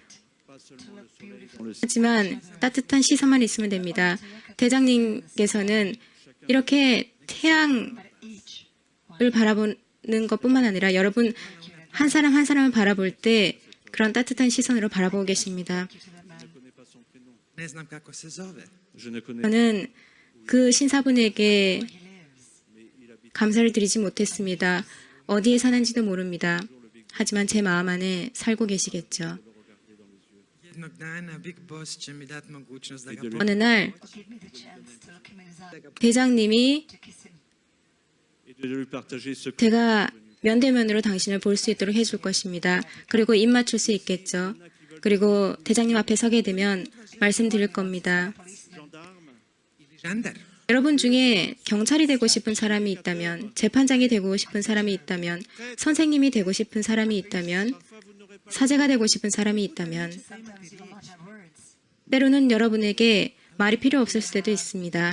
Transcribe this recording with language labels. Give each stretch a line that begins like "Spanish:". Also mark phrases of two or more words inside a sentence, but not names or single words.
Korean: 하지만 따뜻한 시선만 있으면 됩니다. 대장님께서는 이렇게 태양을 바라보는 것뿐만 아니라 여러분 한 사람 한 사람을 바라볼 때 그런 따뜻한 시선으로 바라보고 계십니다.
Croatian: Ne znam kako se zove.
French: je ne connais
Korean: 저는 그 신사분에게 감사를 드리지 못했습니다. 어디에 사는지도 모릅니다. 하지만 제 마음 안에 살고 계시겠죠.
Croatian: Jednog dana Big Boss će mi dati mogućnost da ga
Korean: 어느 날 대장님이
French: et de lui partager ce que
Korean: 제가 면대면으로 당신을 볼 수 있도록 해줄 것입니다. 그리고 입 맞출 수 있겠죠. 그리고 대장님 앞에 서게 되면 말씀드릴 겁니다.
Croatian: žandar.
Korean: 여러분 중에 경찰이 되고 싶은 사람이 있다면, 재판장이 되고 싶은 사람이 있다면, 선생님이 되고 싶은 사람이 있다면, 사제가 되고 싶은 사람이 있다면, 때로는 여러분에게 말이 필요 없을 수도 있습니다.